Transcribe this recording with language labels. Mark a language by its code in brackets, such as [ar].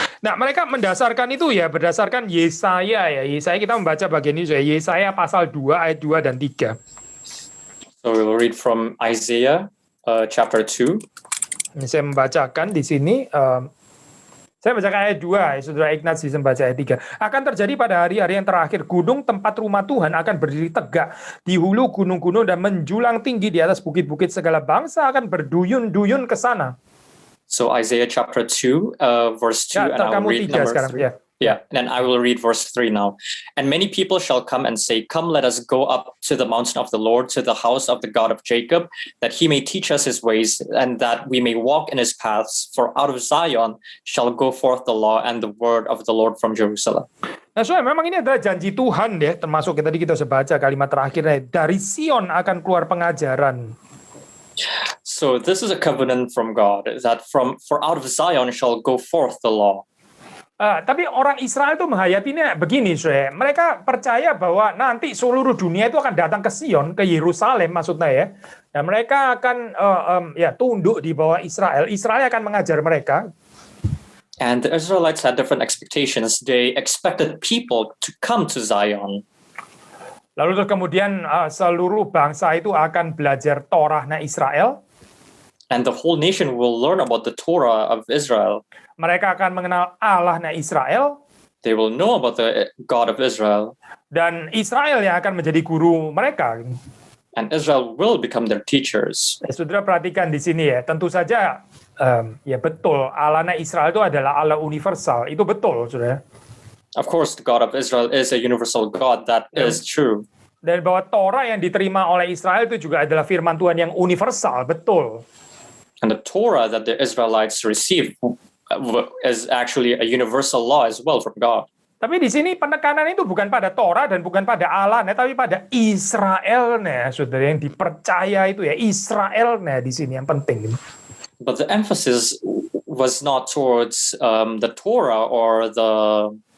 [id] Nah, mereka mendasarkan itu ya berdasarkan Yesaya ya. Yesaya kita membaca bagian ini ya. Yesaya pasal 2 ayat 2 dan 3. [en] So we will read from Isaiah chapter 2. [id] Ini saya membacakan di sini. Saya bacakan ayat 2, ya, Saudara Ignaz bisa membaca ayat 3. Akan terjadi pada hari-hari yang terakhir, gunung tempat rumah Tuhan akan berdiri tegak di hulu gunung-gunung dan menjulang tinggi di atas bukit-bukit, segala bangsa akan berduyun-duyun ke sana. [en] So Isaiah chapter 2, verse 2, [id] Ya, [en] and I will read number [id] sekarang, [en] 3. [id] ya. [en] Yeah, and I will read verse 3 now. And many people shall come and say, Come, let us go up to the mountain of the Lord, to the house of the God of Jacob, that he may teach us his ways, and that we may walk in his paths. For out of Zion shall go forth the law and the word of the Lord from Jerusalem. [id] Nah, soalnya memang ini adalah janji Tuhan ya, termasuk tadi kita sudah baca kalimat terakhirnya, dari Sion akan keluar pengajaran. [en] So this is a covenant from God, that for out of Zion shall go forth the law. [id] Tapi orang Israel itu menghayatinya begini, Saudara. Mereka percaya bahwa nanti seluruh dunia itu akan datang ke Sion, ke Yerusalem maksudnya ya. Dan mereka akan tunduk di bawah Israel. Israel akan mengajar mereka. [en] And the Israelites had different expectations. They expected people to come to Zion. [id] Lalu terus kemudian seluruh bangsa itu akan belajar Torahnya Israel. [en] And the whole nation will learn about the Torah of Israel. [id] Mereka akan mengenal Allahnya Israel. [en] They will know about the God of Israel. [id] Dan Israel yang akan menjadi guru mereka. [en] And Israel will become their teachers. [id] Saudara perhatikan di sini ya, tentu saja ya betul, Allahnya Israel itu adalah Allah universal. Itu betul, Saudara. [en] Of course, the God of Israel is a universal God. That is true. [id] Dan bahwa Torah yang diterima oleh Israel itu juga adalah firman Tuhan yang universal, betul. [en] And the Torah that the Israelites receive is actually a universal law as well from God. [id] Tapi di sini penekanan itu bukan pada Torah dan bukan pada Allah, tapi pada Israelnya, saudara, yang dipercaya itu ya, Israelnya di sini yang penting. [en] But the emphasis was not towards the Torah or the